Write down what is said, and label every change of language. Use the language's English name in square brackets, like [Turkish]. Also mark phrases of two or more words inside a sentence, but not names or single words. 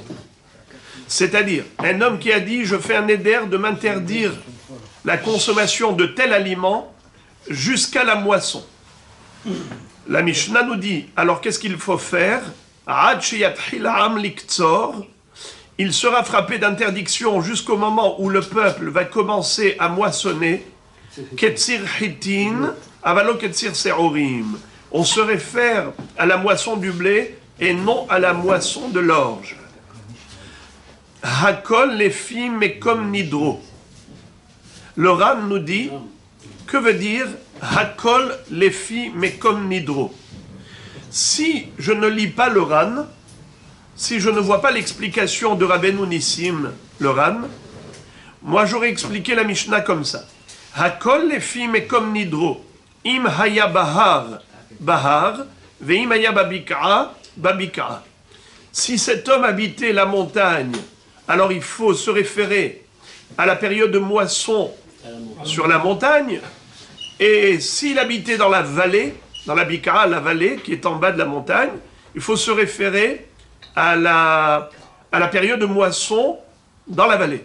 [French] C'est-à-dire, un homme qui a dit « je fais un neder de m'interdire la consommation de tel aliment jusqu'à la moisson ». La Mishnah nous dit, alors qu'est-ce qu'il faut faire? Il sera frappé d'interdiction jusqu'au moment où le peuple va commencer à moissonner. [Hebrew] קציר חיטים אבל לא קציר שעורים. [French] On se réfère à la moisson du blé et non à la moisson de l'orge. [Hebrew] הכל לפי מקום נדרו. [French] Le Ran nous dit, que veut dire [Hebrew] הכל לפי מקום נדרו? [French] Si je ne lis pas le Ran, si je ne vois pas l'explication de Rabbeinu Nissim, le Ran, moi j'aurais expliqué la Mishnah comme ça. [Hebrew] הכל לפי מקום נדרו אם היה בהר בהר ואם היה בבקעה בבקעה. [French] Si cet homme habitait la montagne, alors il faut se référer à la période de moisson sur la montagne. Et s'il habitait dans la vallée, dans la Bikara, la vallée qui est en bas de la montagne, il faut se référer à la période de moisson dans la vallée.